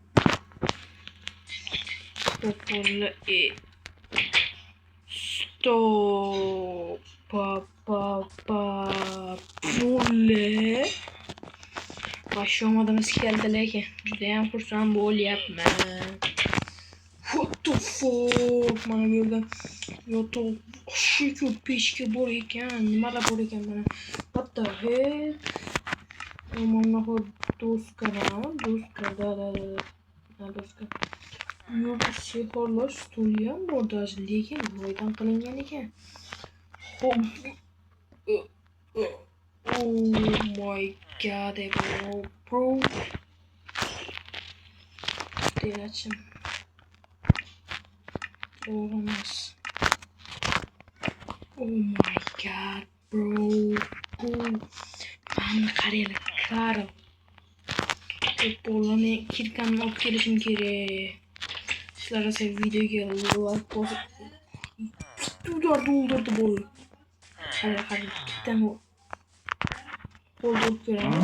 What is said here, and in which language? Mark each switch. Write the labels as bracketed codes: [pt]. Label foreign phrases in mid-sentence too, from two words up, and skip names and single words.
[uz] Bo'ldi. Stop. Bo'ldi. Boshyomadimiz keldi lekin juda ham xursand bo'lyapman. [en] What the fuck? [uz] Mana bu yerda yotoq shu pechka bor ekan. Nimalar bor ekan mana? [en] What the hell? [uz] Mana bu doska. Doska. Yo'q, sehrlash stoli ham bor даже, lekin boydan qilingan ekan. [en] Oh my god, bro. Delachim. Oh my god, bro. [uz] Mana qaranglar. Bo'lani kirkamni olib kelishim kerak. Sizlar esa videoga like bosib do'ldirdi bo'ldi. Qarang, bittadan qo'ldirib ko'ramiz.